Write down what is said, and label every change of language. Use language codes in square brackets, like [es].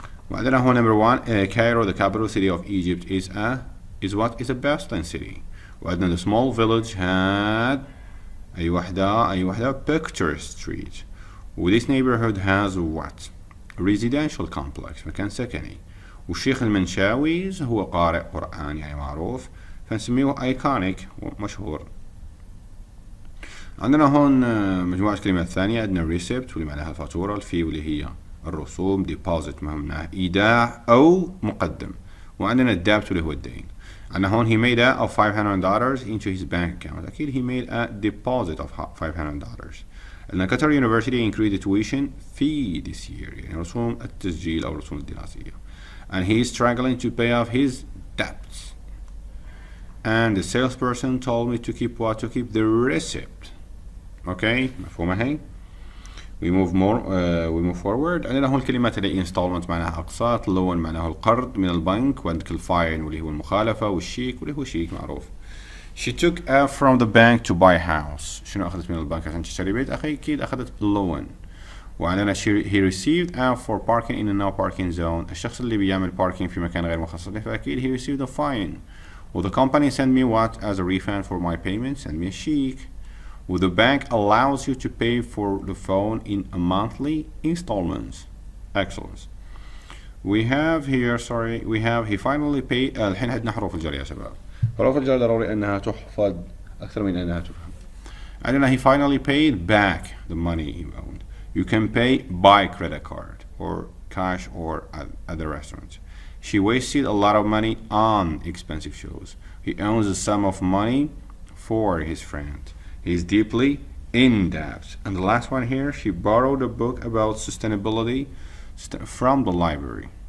[ar] وعندنا هو [en] number 1, Cairo, the capital city of Egypt, is a bustling city. [ar] وعندنا [en] the small village had [ar] أي وحدة [en] picturesque street. This neighborhood has what? residential complex [ar] مكان سكني. والشيخ المنشاويز هو قارئ قرآن يعني معروف، فنسميه iconic مشهور. عندنا هون مجموعة كلمات ثانية. عندنا receipt واللي معناها الفاتورة، الفي واللي هي الرسوم، deposit معناها إيداع أو مقدم، وعندنا debt واللي هو الدين. عندنا هون [en] he made of $500 into his bank account. أكيد he made a deposit of $500. [ar] عندنا [en] Qatar University increased the tuition fee this year [ar] يعني رسوم التسجيل أو الرسوم الدراسية. [en] And he is struggling to pay off his debts. And the salesperson told me to keep the receipt. Okay, [ar] مفهومة هي؟ [en] we move forward. [ar] عندنا هون الكلمات اللي installment معناها أقساط، loan معناها القرض من البنك، وعندك الفاين واللي هو المخالفة، والشيك واللي هو شيك معروف. [en] She took from the bank to buy a house. [ar] شنو أخذت من البنك عشان تشتري بيت؟ أكيد أخذت loan. وعندنا [en] he received for parking in a no parking zone. [ar] الشخص اللي بيعمل parking في مكان غير مخصص له فأكيد [en] he received a fine. Will the company send me what as a refund for my payment? Send me a check. Will the bank allows you to pay for the phone in a monthly installments? Excellent. We have he finally paid. [ar] الحين عندنا حروف الجر يا شباب. حروف الجر ضروري أنها تحفظ أكثر من أنها تفهم. عندنا [en] he finally paid back the money he owed. You can pay by credit card or cash or at the restaurant. She wasted a lot of money on expensive shows. He owns a sum of money for his friend. He is deeply in debt. And the last one here, she borrowed a book about sustainability from the library.